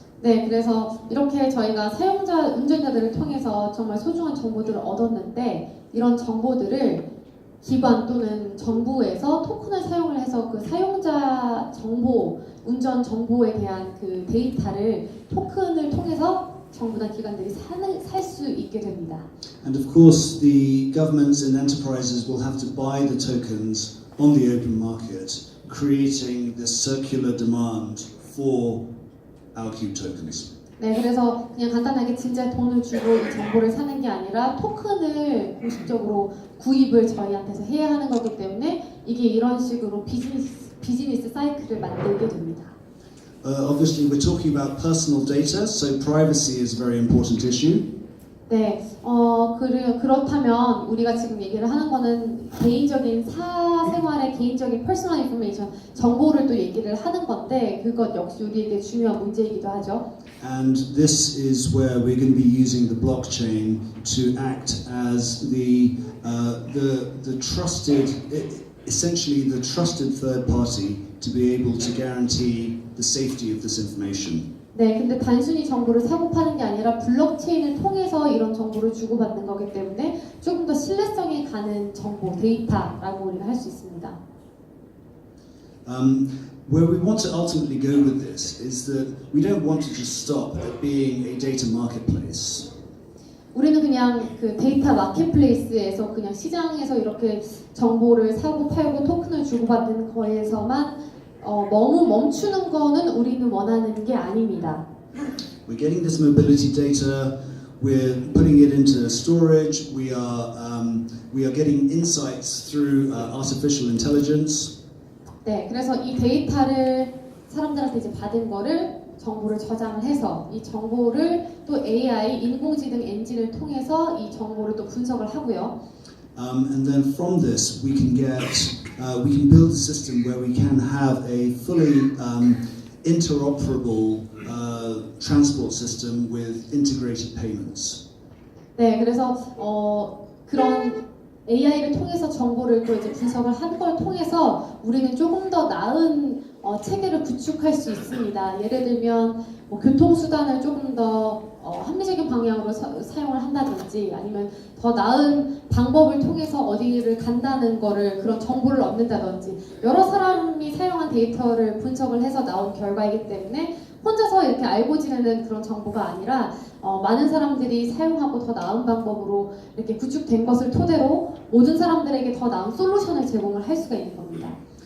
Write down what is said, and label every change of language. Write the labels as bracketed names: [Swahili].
[Korean] 네, 그래서 이렇게 저희가 운전자들을 통해서 정말 소중한 정보들을 얻었는데 이런 정보들을 기관 또는 정부에서 토큰을 사용을 해서 그 사용자 정보, 운전 정보에 대한 그 데이터를 토큰을 통해서 정부나 기관들이 살 수 있게 됩니다. [English] And of course, the governments and enterprises will have to buy the tokens on the open market, creating this circular demand for our Cube tokens. [Korean] 네, 그래서 그냥 간단하게 진짜 돈을 주고 이 정보를 사는 게 아니라 토큰을 공식적으로 구입을 저희한테서 해야 하는 거기 때문에 이게 이런 식으로 비즈니스 사이클을 만들게 됩니다. [English] Obviously, we're talking about personal data, so privacy is a very important issue. [Korean] 네, 그렇다면 우리가 지금 얘기를 하는 거는 개인적인 사생활의 개인적인 퍼스널 인포메이션 정보를 또 얘기를 하는 건데 그것 역시 우리에게 중요한 문제이기도 하죠. [English] And this is where we're going to be using the blockchain to act as the trusted, essentially the trusted third party to be able to guarantee the safety of this information. [Korean] 네, 근데 단순히 정보를 사고 파는 게 아니라 블록체인을 통해서 이런 정보를 주고받는 거기 때문에 조금 더 신뢰성이 가는 정보, 데이터라고 우리가 할 수 있습니다. [English] Where we want to ultimately go with this is that we don't want to just stop at being a data marketplace. [Korean] 우리는 그냥 그 데이터 마켓플레이스에서 그냥 시장에서 이렇게 정보를 사고 팔고 토큰을 주고받는 거에서만 너무 멈추는 거는 우리는 원하는 게 아닙니다. [English] We're getting this mobility data, we're putting it into storage, we are getting insights through artificial intelligence. [Korean] 네, 그래서 이 데이터를 사람들한테 이제 받은 거를 정보를 저장을 해서 이 정보를 또 AI 인공지능 엔진을 통해서 이 정보를 또 분석을 하고요. [English] And then from this we can build a system where we can have a fully interoperable transport system with integrated payments. [Korean] 네, 그래서 그런 AI를 통해서 정보를 또 이제 분석을 하는 걸 통해서 우리는 조금 더 나은 체계를 구축할 수 있습니다. 예를 들면 교통수단을 조금 더 합리적인 방향으로 사용을 한다든지 아니면 더 나은 방법을 통해서 어디를 간다는 거를 그런 정보를 얻는다든지 여러 사람이 사용한 데이터를 분석을 해서 나온 결과이기 때문에 혼자서 이렇게 알고 지내는 그런 정보가 아니라 많은 사람들이 사용하고 더 나은 방법으로 이렇게 구축된 것을 토대로 모든 사람들에게 더 나은 솔루션을 제공을 할 수가 있는 겁니다.